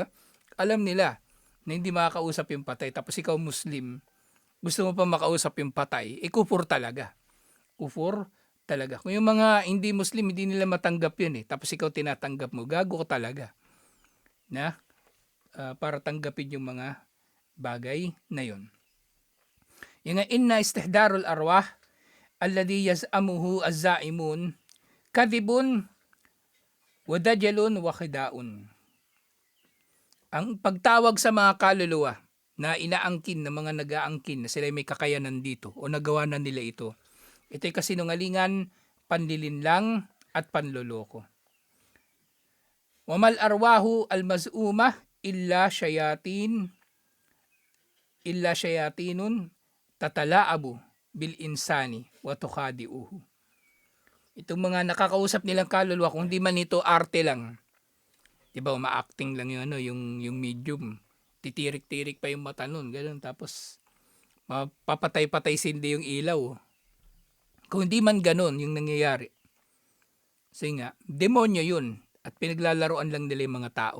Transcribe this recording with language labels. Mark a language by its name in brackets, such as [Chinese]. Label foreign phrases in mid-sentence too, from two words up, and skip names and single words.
[Filipino] Alam nila na hindi makakausap yung patay. Tapos ikaw Muslim, gusto mo pa makausap yung patay, kufur talaga. Kufur talaga. Kung yung mga hindi Muslim, hindi nila matanggap yun eh. Tapos ikaw tinatanggap mo, gago ka talaga. Na para tanggapin yung mga bagay na yun. [Arabic] Yung إن استحضار الأرواح الذي يزعمه الزاعمون كذب ودجل وخداع. [Filipino] Ang pagtawag sa mga kaluluwa na inaangkin ng mga nag-aangkin na sila may kakayanan dito o nagawa na nila ito. Ito'y kasinungalingan, panlilinlang at panloloko. [Arabic] وما الأرواح المزعومة إلا شياطين تتلاعب بالإنسان وتخادعه. [Filipino] Itong mga nakakausap nilang kaluluwa, kung di man ito arte lang. 'Di ba, uma-acting lang yung medium. Titirik-tirik pa yung mata nun, ganoon, tapos papatay-patay sindi yung ilaw. Kung di man ganoon yung nangyayari. Kasi nga, demonyo yun at pinaglalaroan lang nila yung mga tao.